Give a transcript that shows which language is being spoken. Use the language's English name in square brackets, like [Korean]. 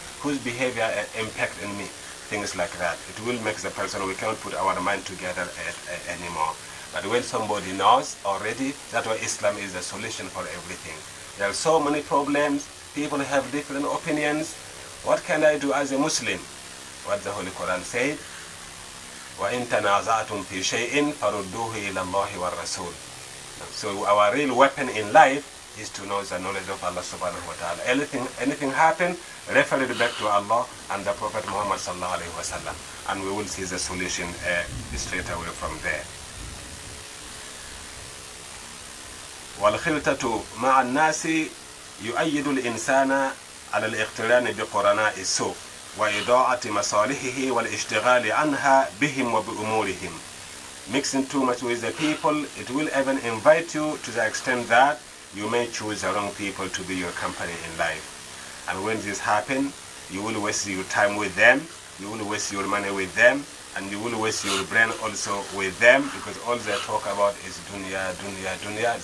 [English] Whose behavior impact in me? Things like that. It will make the person, we cannot put our mind together anymore. But when somebody knows already, that's why Islam is the solution for everything. There are so many problems. People have different opinions. What can I do as a Muslim? What the Holy Quran said, [Arabic] وَإِن تَنَازَعْتُمْ فِي شَيْءٍ فَرُدُّوهُ إِلَى اللَّهِ وَالرَّسُولِ. [English] So our real weapon in life is to know the knowledge of Allah subhanahu wa ta'ala. Anything happen, refer it back to Allah and the Prophet Muhammad sallallahu alayhi wa sallam, and we will see the solution straight away from there. [Arabic] والخلطة مع الناس يؤيد الإنسان على الاقتران بقرناء السوء وإضاعة مصالحه والاشتغال عنها بهم وبأمورهم. [English] Mixing too much with the people, it will even invite you to the extent that you may choose the wrong people to be your company in life. And when this happens, you will waste your time with them, you will waste your money with them, and you will waste your brain also with them, because all they talk about is dunya, dunya, dunya.